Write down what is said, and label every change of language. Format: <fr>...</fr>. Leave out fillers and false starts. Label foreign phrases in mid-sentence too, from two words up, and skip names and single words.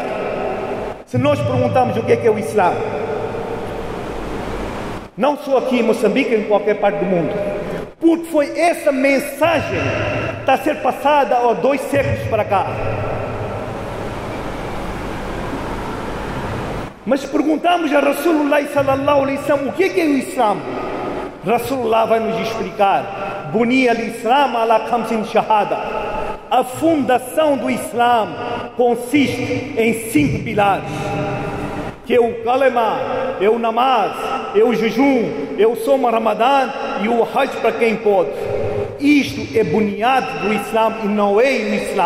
<pt>Se nós perguntarmos o que é o Islã, não só aqui em Moçambique, em qualquer parte do mundo, porque foi essa mensagem que está a ser passada há 2 séculos para cá. Mas perguntamos a</pt> <ar>رسول الله صلى الله عليه وسلم</ar> <pt>o que é o Islã, Rasulullah vai nos explicar:</pt> <ar>بني الإسلام على خمس شهادة.</ar> <pt>A fundação do Islã consiste em 5 pilares, que é o kalima, é o namaz, é o jejum, é o Sawm Ramadã e o Hajj para quem pode. Isto é buniado do Islã e não é o Islã.</pt>